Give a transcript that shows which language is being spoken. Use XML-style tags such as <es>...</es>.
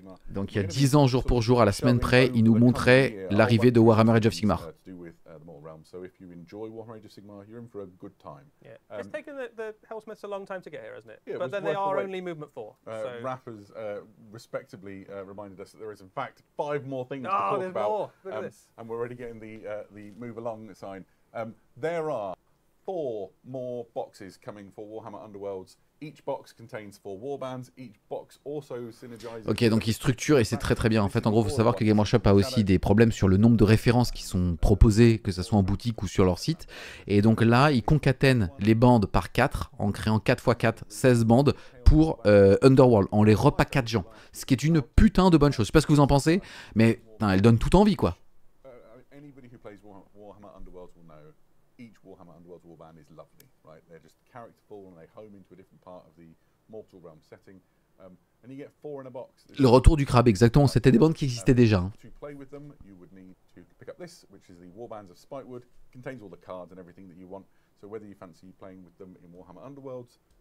<fr>Donc il y a 10 ans, jour pour jour, à la semaine près, il nous montrait l'arrivée de Warhammer Age of Sigmar.</fr> <en>So if you enjoy Warhammer Age of Sigmar, you're in for a good time. Yeah, it's taken the Hellsmiths a long time to get here, hasn't it? Yeah, but then they are only movement 4. Raph has respectably reminded us that there is in fact 5 more things to Oh, talk there's about. more. Look at this. And we're already getting the move along sign. There are 4 more boxes coming for Warhammer Underworlds. Each box contains 4 warbands. Each box also synergizes.</en> <fr>Ok, donc il structure et c'est très très bien. En fait, en gros, il faut savoir que Game Workshop a aussi des problèmes sur le nombre de références qui sont proposées, que ce soit en boutique ou sur leur site. Et donc là, ils concatènent les bandes par 4 en créant 4x4, 16 bandes pour Underworld, en les repackageant. Ce qui est une putain de bonne chose. Je sais pas ce que vous en pensez, mais putain, elle donne tout envie, quoi.</fr> <en>Anybody who plays Warhammer Underworlds will know each Warhammer Underworlds warband is lovely, right? They're just characterful and they home into a different part of the Mortal Realm setting. And you get 4 in a box.</en> <fr>Le retour du crabe, exactement. C'était des bandes qui existaient déjà. Hein.</fr> <en>To play with them, you would need to pick up this, which is the Warbands of Spikewood. Contains all the cards and everything that you want. So whether you fancy playing with them in Warhammer Underworlds,</en>